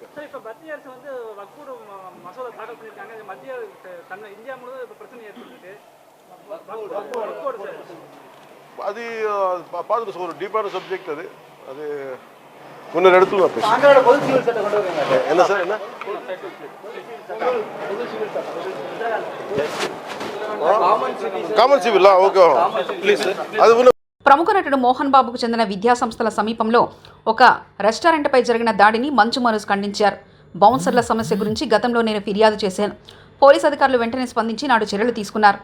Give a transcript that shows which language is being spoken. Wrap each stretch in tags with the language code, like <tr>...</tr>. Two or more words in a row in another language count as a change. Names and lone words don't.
<ta>இப்போ மத்திய அரசு வந்து வக்ஃபு மசோதா தாக்கல் பண்ணியிருக்காங்க. மத்திய இந்தியா முழுவதும் இப்போ பிரச்சனை ஏற்பட்டிருக்கு. அது பார்த்துட்டு ஒரு டீப்பான சப்ஜெக்ட். அது அது முன்னொரு இடத்துல நான் பேசுகிறேன். என்ன சார் என்ன</ta> <en>common civil</en> <te>ఓకే అది ప్రముఖ నటుడు మోహన్ బాబుకు చెందిన విద్యా సంస్థల సమీపంలో ఒక రెస్టారెంట్పై జరిగిన దాడిని మంచు మనోజ్ ఖండించారు. బౌన్సర్ల సమస్య గురించి గతంలో నేను ఫిర్యాదు చేశాను. పోలీస్ అధికారులు వెంటనే స్పందించి నాడు చర్యలు తీసుకున్నారు.</te>